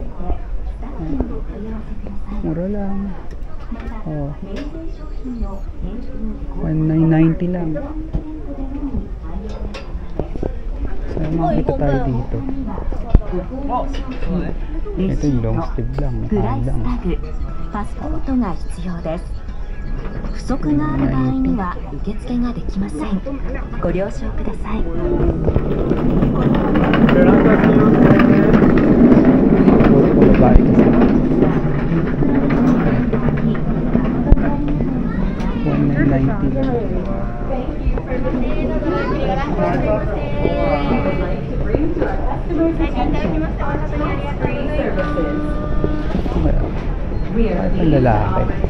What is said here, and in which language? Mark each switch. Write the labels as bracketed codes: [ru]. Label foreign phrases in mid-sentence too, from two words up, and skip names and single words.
[tl] Mura lang. 1,990 lang. Sana makakita tayo dito. Ito yung [en] long sleeve [tl] lang. Mahal lang. [ja] パスポートが必要です。不足がある場合には受付ができません。ご了承ください。 [tl] Babae kasi. 1,990 lang. Kahit ang lalaki.